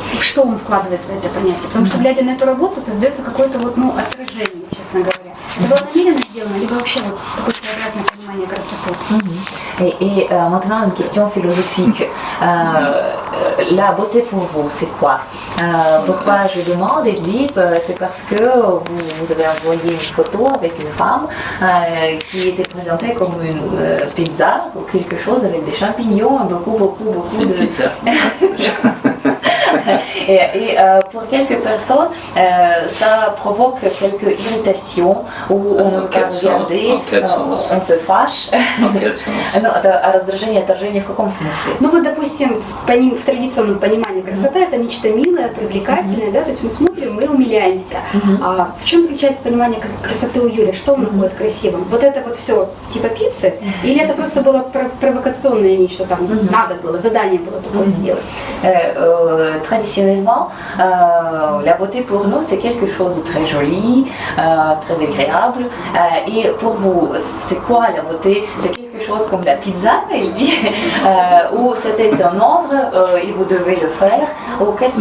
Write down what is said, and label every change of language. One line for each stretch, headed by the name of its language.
Russian: Что он вкладывает в это понятие? Потому что, глядя на эту работу, создается какое-то вот, отражение, честно говоря. Это было намеренно сделано, либо вообще вот такое своеобразное понимание красоты?
French: Et maintenant, une question philosophique. La beauté pour vous, c'est quoi? Pourquoi je demande? Il dit, c'est parce que vous avez envoyé une photo avec une femme qui était présentée comme une pizza ou quelque chose avec des champignons, beaucoup de... Pizza. Et pour quelques personnes, ça provoque quelques irritations où on ne peut pas regarder, on se fâche.
Russian: Ну, это раздражение, отторжение в каком смысле? Ну вот, допустим, в традиционном понимании красота это нечто милое, привлекательное, да, то есть мы смотрим, мы умиляемся. А в чем заключается понимание красоты у Юрия? Что он находит красивым? Вот это вот все типа пиццы? Или это просто было провокационное нечто, там надо было, задание было такое сделать?
French: Traditionnellement, la beauté pour nous c'est quelque chose de très joli, très agréable. Et pour vous, c'est quoi la beauté? C'est quelque chose comme la pizza, il dit, ou c'était un ordre et vous devez le faire, ou qu'est-ce que